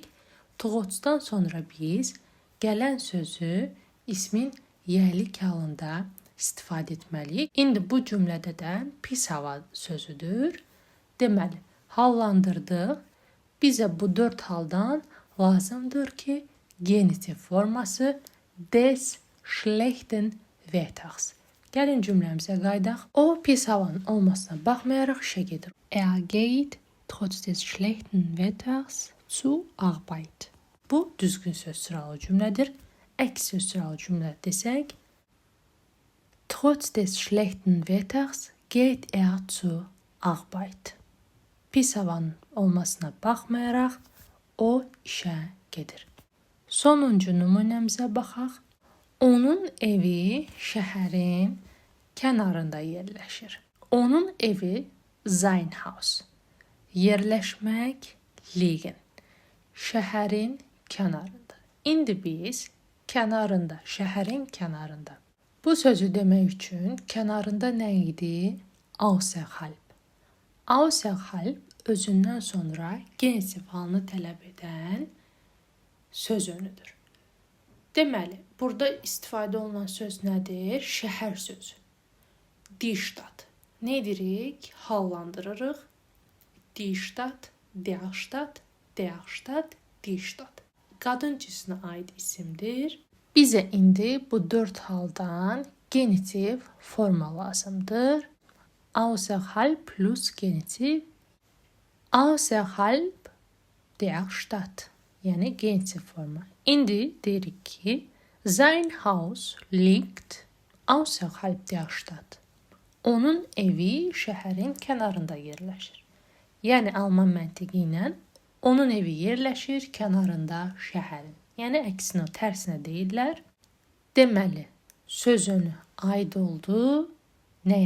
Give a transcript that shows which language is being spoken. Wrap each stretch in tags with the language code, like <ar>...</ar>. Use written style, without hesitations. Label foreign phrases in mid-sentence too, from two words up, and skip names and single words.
<az>Trotzdan sonra biz gələn sözü ismin yəlik halında istifadə etməliyik. İndi bu cümlədə də pis hava sözüdür. Deməli, hallandırdıq. Bizə bu 4 haldan lazımdır ki, genitiv forması</az> <de>des schlechten Wetters.</de> <az>Gəlin cümləmizə qaydaq. O pis havanın olmasına baxmayaraq işə gedir.</az> <de>Geht trotz des schlechten Wetters zur Arbeit.</de> <az>Bu düzgün söz sıralı cümlədir. Əks söz sıralı cümlə desək,</az> <de>trotz des schlechten Wetters geht zur Arbeit.</de> <az>Pis havanın olmasına baxmayaraq o işə gedir. Sonuncu nümunəmizə baxaq. Onun evi şəhərin kənarında yerləşir. Onun evi</az> <de>sein Haus.</de> <az>Yerləşmək liegen. Şəhərin kənarında. İndi biz kənarında, şəhərin kənarında. Bu sözü demək üçün kənarında nə idi? Außerhalb. Außerhalb özündən sonra genitiv halını tələb edən söz önüdür. Deməli, burada istifadə olunan söz nədir? Şəhər sözü.</az> <de>Die Stadt.</de> <az>Nə edirik? Hallandırırıq.</az> <de>Die Stadt, der Stadt, der Stadt, die Stadt.</de> <az>Qadın cinsinə aid isimdir. Bizə indi bu 4 haldan genitiv forma lazımdır.</az> <de>Außerhalb plus genitiv. Außerhalb der Stadt.</de> <az>Yəni genitiv forma. İndi deyirik ki,</az> <de>sein Haus liegt außerhalb der Stadt.</de> <az>Onun evi şəhərin kənarında yerləşir. Yəni Alman məntiqi ilə onun evi yerləşir kənarında şəhərin. Yəni əksinə, tərsinə deyirlər. Deməli, söz önü aid oldu nəyə?</az>